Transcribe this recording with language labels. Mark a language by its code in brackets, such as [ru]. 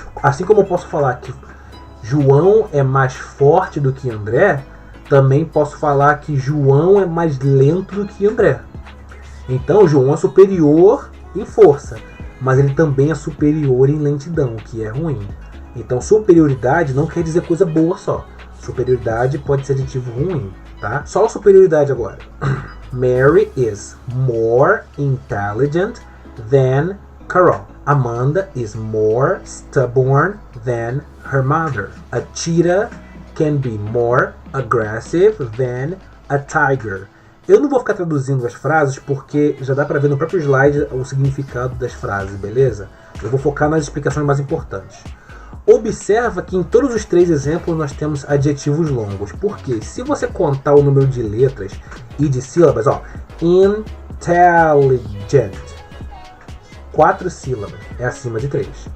[pt] Assim como eu posso falar que João é mais forte do que André, também posso falar que João é mais lento do que André. Então, João é superior em força, mas ele também é superior em lentidão, que é ruim. Então, superioridade não quer dizer coisa boa só. Superioridade pode ser adjetivo ruim, tá? Só a superioridade agora. [en] Mary is more intelligent than Carol. Amanda is more stubborn than her mother. A cheetah can be more aggressive than a tiger. [pt] Eu não vou ficar traduzindo as frases porque já dá para ver no próprio slide o significado das frases, beleza? Eu vou focar nas explicações mais importantes. Observa que em todos os 3 exemplos nós temos adjetivos longos. Porque se você contar o número de letras e de sílabas, ó, intelligent, 4 sílabas, é acima de 3.